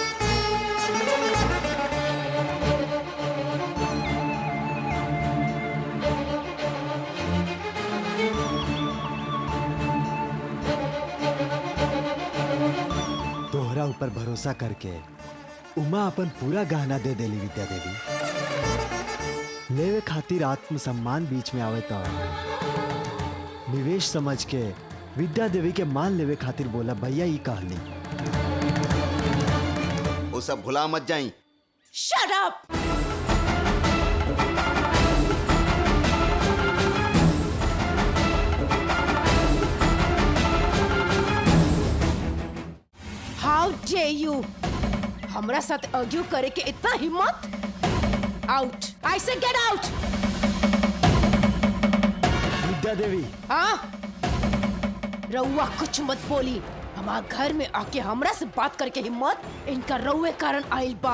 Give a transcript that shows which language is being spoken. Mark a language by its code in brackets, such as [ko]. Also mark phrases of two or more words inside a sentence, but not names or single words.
[bho] तोहरा ऊपर भरोसा करके उमा अपन पूरा गहना दे देली विद्या देवी। लेवे खातिर आत्मसम्मान बीच में आवे तो निवेश समझ के विद्या देवी के मान लेवे खातिर बोला भैया ई कहली। वो सब भुला मत जाई। [en] shut up! how dare you! [bho] हमरा साथ आर्ग्यू करे के इतना हिम्मत? [en] out! I say get out! [bho] विद्या देवी, हाँ? रउआ कुछ मत बोली। हमार घर में आके हमरा से बात करके हिम्मत इनका रउए कारण आइल बा।